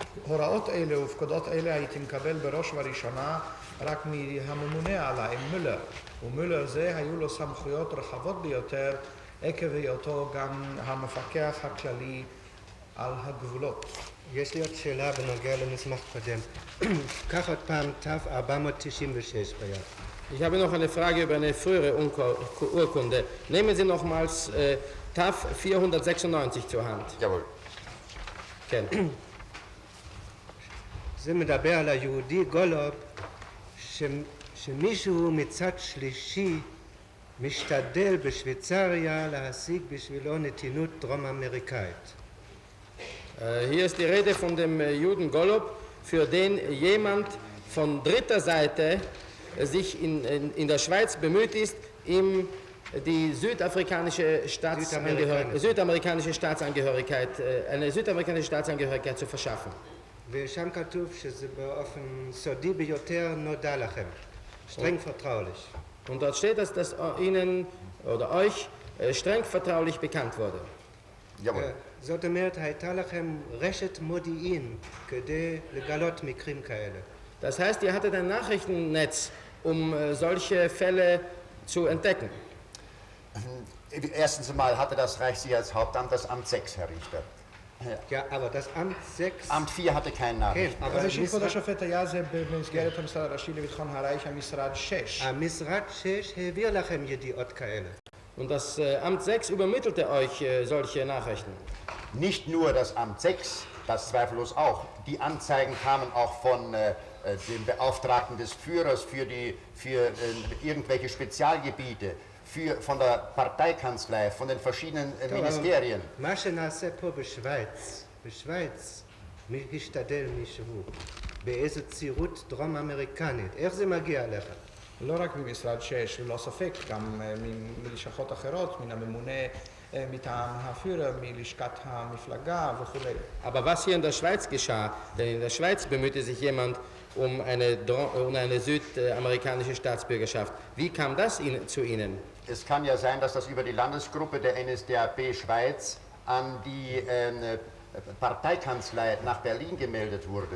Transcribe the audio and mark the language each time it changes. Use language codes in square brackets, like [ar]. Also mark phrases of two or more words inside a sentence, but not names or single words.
[he] הוראות אלה ופקודות אלה הייתי מקבל בראש ובראשונה רק מהממונה עליי, מולר. ומולר זה היו לו סמכויות רחבות ביותר עקב היותו גם המפקח הכללי על הגבולות. יש לי עוד שאלה בנוגע למסמך קודם. קח עוד פעם תו 496 ביד. [de] Ich habe noch eine Frage über eine frühere Urkunde. Nehmen Sie nochmals TAF 496 zur Hand. Jawohl. [he] כן. זה מדבר על היהודי גולוב שמישהו מצד שלישי משתדל בשוויצריה להשיג בשבילו נתינות דרום אמריקאית. [de] Hier ist die Rede von dem Juden Golob, für den jemand von dritter Seite sich in der Schweiz bemüht ist, ihm die südamerikanische Staatsangehörigkeit, eine südamerikanische Staatsangehörigkeit zu verschaffen. [he] ושם כתוב שזה באופן סודי ביותר נודע לכם, [de] streng vertraulich. Und dort steht, dass das Ihnen oder euch streng vertraulich bekannt wurde. Jawohl. [he] זאת אומרת, הייתה לכם רשת מודיעין כדי לגלות מקרים כאלה. [de] Das heißt, ihr hattet ein Nachrichtennetz, um solche Fälle zu entdecken. Erstens einmal hatte das Reichssicherheitshauptamt das Amt 6, Herr Richter. Ja, aber das Amt 6... Amt 4 hatte keine Nachricht. [he] כן, אבל אבל שכבוד השופט היה זה במסגרת המשרד הראשי לביטחון הרייך, המשרד 6. המשרד 6 העביר לכם ידיעות כאלה. [de] Und das Amt 6 übermittelte euch solche Nachrichten. Nicht nur das Amt 6, das zweifellos auch. Die Anzeigen kamen auch von dem Beauftragten des Führers für irgendwelche Spezialgebiete, von der Parteikanzlei, von den verschiedenen Ministerien. [he] מה שנעשה פה בשוויץ, השתדל מישהו באיזו צירות דרום אמריקנית, איך זה מגיע אליך? לא רק ממשרד 6, ללא ספק, גם מלשכות אחרות, מן הממונה מטעם הפירר, מלשכת המפלגה וכו'. [de] Aber was hier in der Schweiz geschah, denn in der Schweiz bemühte sich jemand um eine südamerikanische Staatsbürgerschaft. Wie kam das zu Ihnen? Es kann ja sein, dass das über die Landesgruppe der NSDAP Schweiz an die Parteikanzlei nach Berlin gemeldet wurde.